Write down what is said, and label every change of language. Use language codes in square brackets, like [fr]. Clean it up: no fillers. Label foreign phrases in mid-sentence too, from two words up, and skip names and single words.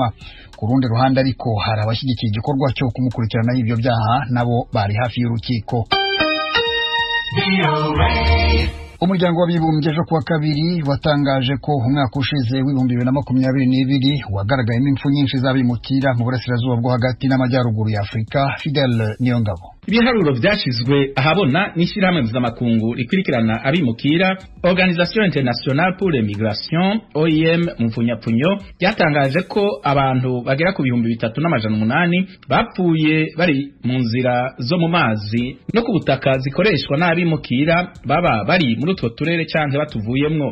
[rw] Ku rundi ruhande ariko hari abashyigikiye igikorwa cyo kumukurikiranaho ibyo byaha nabo bari hafi y'urukiko. Umuryango w'abibumbye ejo kuwa kabiri watangaje ko umwaka ushize w'2022 wagaragayemo impfu nyinshi z'abimukira mu burasirazuba bwo hagati n'amajyaruguru ya Afurika. Fidel Niyongabo. [rn] Ibiharuro byashizwe ahabona n'ishyirahamwe mpuzamakungu rikurikirana abimukira Organisation Internationale pour l'Immigration OIM mu mfunyapfunyo yatangaje ko abantu bagera ku 3,800 bapfuye bari mu nzira zo mu mazi no ku butaka zikoreshwa n'abimukira baba bari muri utwo turere cyangwa batuvuyemwo.